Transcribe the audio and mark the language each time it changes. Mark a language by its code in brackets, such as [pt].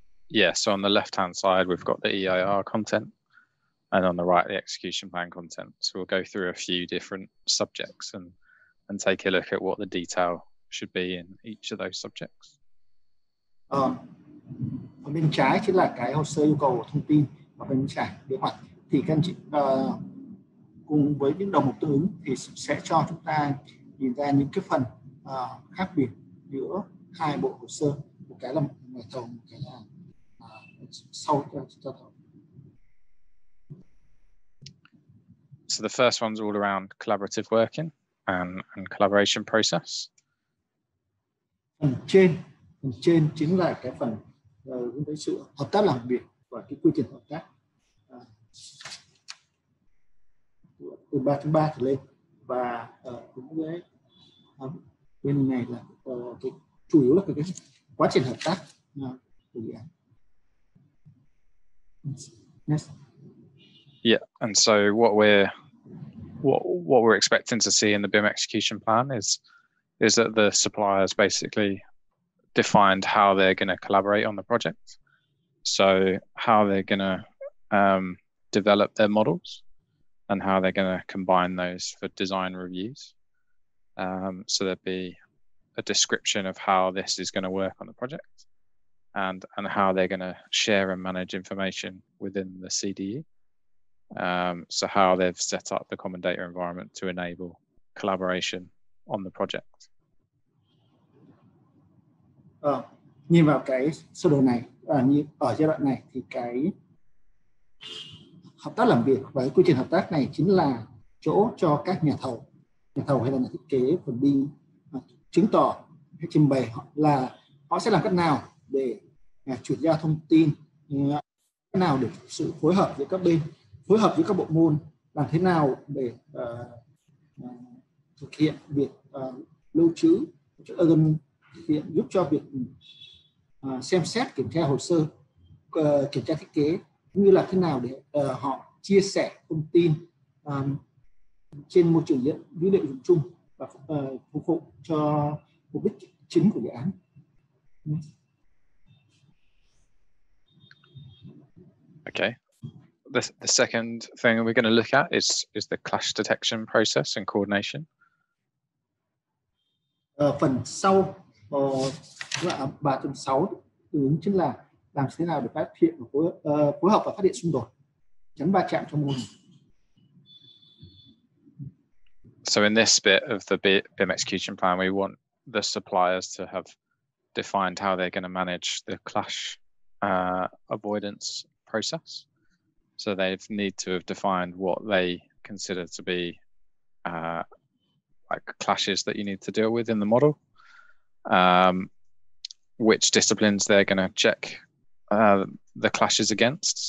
[en] Yeah, so on the left-hand side, we've got the EIR content, and on the right, the execution plan content. So we'll go through a few different subjects and take a look at what the detail should be in each of those subjects. [vi] Ở bên trái chính là cái hồ sơ yêu cầu thông tin, và bên trái kế hoạch thì các anh chị cùng với những đầu mục tương ứng thì sẽ cho chúng ta nhìn ra những cái phần khác biệt giữa hai bộ hồ sơ, một cái là ngoài thầu, một cái là sau cho thầu. [en] So the first one's all around collaborative working and collaboration process. [vi] Phần trên chính là cái phần hướng tới sự hợp tác làm việc và cái quy trình hợp tác từ 3.3 trở lên, và cũng với bên này là cái chủ yếu là cái quá trình hợp tác của dự án. [en] Yes. Yeah, and so what we're expecting to see in the BIM execution plan is that the suppliers basically defined how they're going to collaborate on the project, so how they're going to develop their models and how they're going to combine those for design reviews. So there'd be a description of how this is going to work on the project and how they're going to share and manage information within the CDE. So how they've set up the common data environment to enable collaboration on the project. [vi] Nhìn vào cái sơ đồ này, ở giai đoạn này thì cái hợp tác làm việc và quy trình hợp tác này chính là chỗ cho các nhà thầu hay là nhà thiết kế phần BIM chứng tỏ hay trình bày là họ sẽ làm cách nào để chuyển giao thông tin, cách nào để sự phối hợp giữa các bên, phối hợp với các bộ môn, làm thế nào để thực hiện việc lưu trữ, thực hiện giúp cho việc xem xét kiểm tra hồ sơ, kiểm tra thiết kế, cũng như là thế nào để họ chia sẻ thông tin trên môi trường dữ liệu dùng chung và phục vụ cho mục đích chính của dự án. [en] Okay. The second thing we're going to look at is the clash detection process and coordination. [vi] Phần sau 3.6 ứng chính là làm thế nào để phát hiện và phối hợp và phát hiện xung đột, tránh va chạm trong mô hình. [en] So in this bit of the BIM execution plan, we want the suppliers to have defined how they're going to manage the clash avoidance process. So they need to have defined what they consider to be like clashes that you need to deal with in the model, which disciplines they're going to check the clashes against.